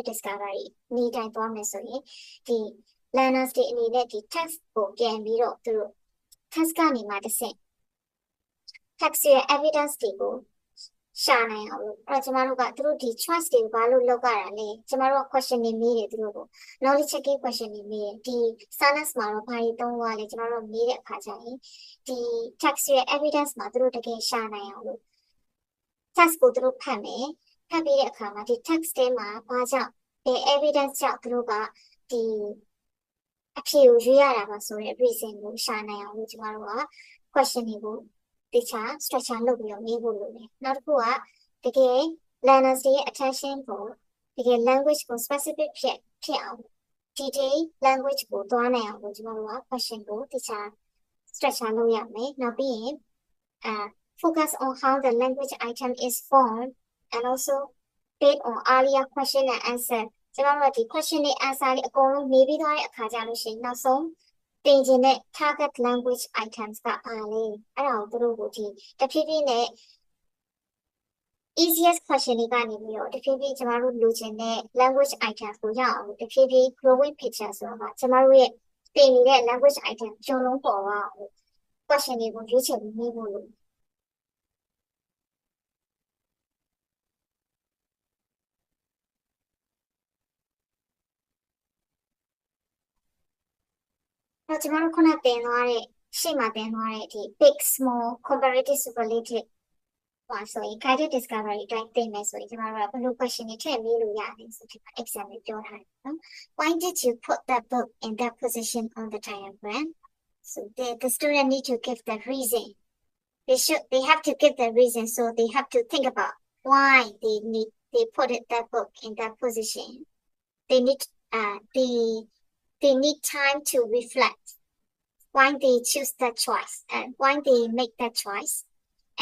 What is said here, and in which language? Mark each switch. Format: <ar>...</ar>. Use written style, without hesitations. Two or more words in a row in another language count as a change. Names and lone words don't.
<my>discovery နေတိုင်းသွားမယ်ဆိုရင်ဒီ learners တွေအနေနဲ့ဒီ text ကိုပြန်ပြီးတော့သူတို့ text ကနေမှတစ်ဆင့် text ရဲ့ evidence တွေကိုရှာနိုင်အောင်လို့အဲ့တော့ကျမတို့ကသူတို့ဒီ choice တွေကိုဘာလို့လုပ်ကြတာလဲကျမတို့က question တွေမေးတယ်သူတို့ကို</my> <en>knowledge checking question</en> <my>တွေမေးတယ်ဒီ science မှာတော့ဘာတွေသုံးသွားလဲကျမတို့မေးတဲ့အခါကျရင်ဒီ text ရဲ့ evidence မှာသူတို့တကယ်ရှာနိုင်အောင်လို့ text ကိုသူတို့ဖတ်မယ်ဖတ်ပြီးတဲ့အခါမှာဒီ text ထဲ မှာဘာကြောင့်ဒီ evidence ကြောင့်သူတို့ကဒီအဖြေကိုရွေးရတာပါဆိုတဲ့ reason ကိုရှာနိုင်အောင်လို့ကျမတို့က question တွေကိုတခြား structure လုပ်ပြီးတော့မေးဖို့လိုတယ်နောက်တစ်ခုကတကယ် learners တွေရဲ့ attention ကိုတကယ် language ကို specific ဖြစ်အောင်</my> <en>detail language</en> <my>ကိုသွားနိုင်အောင်လို့ကျမတို့က question ကိုတခြား structure လုပ်ရမယ်နောက်ပြီးရင်</my> <en>focus on how the language item is formed and also based on earlier question and answer</en> <my>ကျမတို့ကဒီ question နဲ့ answer တွေအကုန်လုံးမေးပြီးသွားတဲ့အခါကျလို့ရှိရင်နောက်ဆုံးတင်ခြင်းတဲ့</my> <en>target language items</en> <my>ကပါလေအဲ့ဒါကိုသူတို့ကိုဒီတဖြည်းဖြည်းနဲ့</my> <en>easiest question</en> <my>တွေကနေပြီးတော့တဖြည်းဖြည်းကျမတို့လိုချင်တဲ့</my> <en>language items</en> <my>ကိုရအောင်တဖြည်းဖြည်း</my> <en>growing picture</en> <my>ဆိုတာကကျမတို့ရဲ့တင်နေတဲ့ language item အကျုံးလုံးပေါ်သွားအောင် question တွေကိုရွေးချယ်ပြီးမေးဖို့လို တော့ကျမတို့ခုနတင်သွားတဲ့ရှေ့မှာတင်သွားတဲ့ဒီ</my> <en>big small comparative superlative</en> <my>ဆိုရင်</my> <en>guided discovery</en> <my>အတိုင်းတင်မယ်ဆိုရင်ကျမတို့ကဘယ်လို question တွေထည့်မေးလို့ရတယ်ဆိုဒီမှာ exam တွေပြောထားတယ်နော်</my> <en>Why did you put that book in that position on the diagram? So the student need to give the reason. They have to give the reason, so they have to think about why they put that book in that position. They need time to reflect why they choose that choice and why they make that choice.</en>